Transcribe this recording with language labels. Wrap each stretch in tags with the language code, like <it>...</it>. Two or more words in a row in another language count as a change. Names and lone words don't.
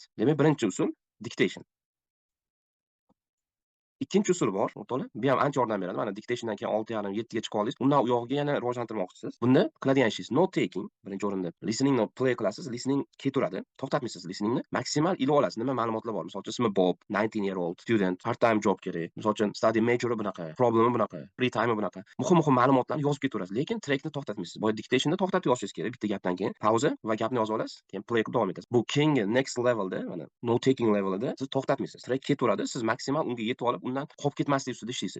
<uz>Demak, birinchi usul dictation. Ikkinchi usul bor, o'rtoqlar. Bu ham ancha yordam beradi. Mana dictationdan keyin 6,5 7 ga chiqib oldingiz. Undan u yog'iga yana rivojlantirmoqchisiz. Bunda qiladigan ishingiz</uz> <en>note taking,</en> <uz>birinchi o'rinda listeningni play qilasiz, listening ketaveradi. To'xtatmaysiz listeningni. Maksimal ilib olasiz. Nima ma'lumotlar bor? Masalan, ismi Bob,</uz> <en>19-year-old student, part-time job</en> <uz>kerak. Masalan,</uz> <en>study major</en> <uz>bunaqa, problemi bunaqa,</uz> <en>free time</en> <uz>bunaqa. Muhim ma'lumotlarni yozib ketaverasiz, lekin trackni to'xtatmaysiz. Boya dictationda to'xtatib yozishingiz kerak. Bitta gapdan keyin pauza va gapni yozib olasiz, keyin play qilib davom etasiz. Bu keyingi</uz> <en>next levelda,</en> <uz>mana</uz> <en>note taking levelida</en> <uz>siz to'xtatmaysiz. Track ketaveradi, siz maksimal unga yetib olib, undan qolib ketmaslik ustida ishlaysiz.</uz>